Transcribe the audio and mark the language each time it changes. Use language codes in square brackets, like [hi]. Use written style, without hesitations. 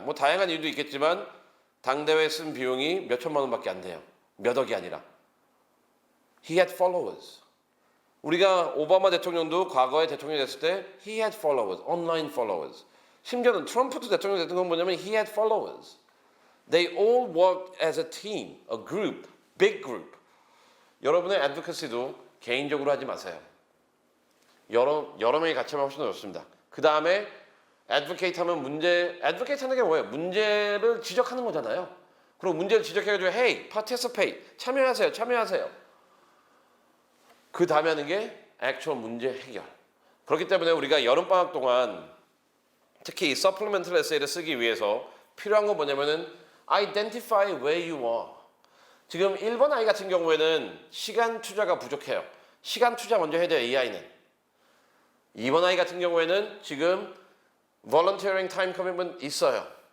[ko] 뭐 다양한 이유도 있겠지만 당대회 쓴 비용이 몇 천만 원밖에 안 돼요. 몇 억이 아니라. [en] He had followers. [ko] 우리가 오바마 대통령도 과거에 대통령이 됐을 때 [en] he had followers, online followers. [ko] 심지어는 트럼프도 대통령이 됐던 건 뭐냐면 [en] he had followers. They all worked as a team, a group, big group. [ko] 여러분의 advocacy도 개인적으로 하지 마세요. 여러 명이 같이 하면 훨씬 더 좋습니다. 그 다음에 advocate 하면 advocate 하는 게 뭐예요? 문제를 지적하는 거잖아요. 그리고 문제를 지적해가지고 [en] hey, participate, [ko] 참여하세요. 그 다음에 하는 게 actual 문제 해결. 그렇기 때문에 우리가 여름방학 동안 특히 이 supplemental essay를 쓰기 위해서 필요한 건 뭐냐면은 [en] identify where you are. [ko] 지금 1번 아이 같은 경우에는 시간 투자가 부족해요. 시간 투자 먼저 해야 돼요, 이 아이는. 2번 아이 같은 경우에는 지금 [en] volunteering, time commitment [ko] 있어요.